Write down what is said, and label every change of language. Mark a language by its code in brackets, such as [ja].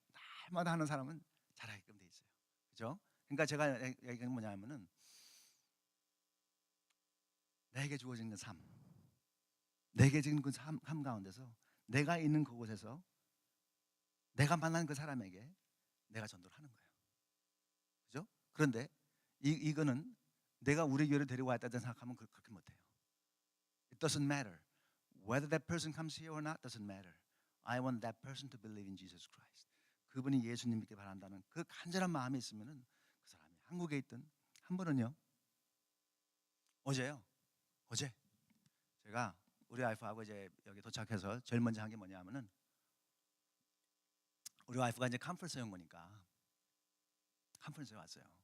[ko] 날마다 하는 사람은 잘하게끔 돼 있어요. 그죠? 그러니까 제가 얘기하는 뭐냐면은 내게 주어진 그 삶, 내게 지금 그 삶 가운데서 내가 있는 그곳에서 내가 만난 그 사람에게 내가 전도를 하는 거예요. 그죠? 그런데 이거는 내가 우리 교회를 데리고 왔다고 생각하면 그렇게 못해요. [en] It doesn't matter. Whether that person comes here or not doesn't matter. I want that person to believe in Jesus Christ. [ko] 그분이 예수님 믿게 바란다는 그 간절한 마음이 있으면은 그 사람이 한국에 있든 한 번은요. 어제 제가 우리 와이프하고 이제 여기 도착해서 제일 먼저 한 게 뭐냐면은 우리 와이프가 이제 컨퍼런스에 온 거니까 컨퍼런스에 왔어요.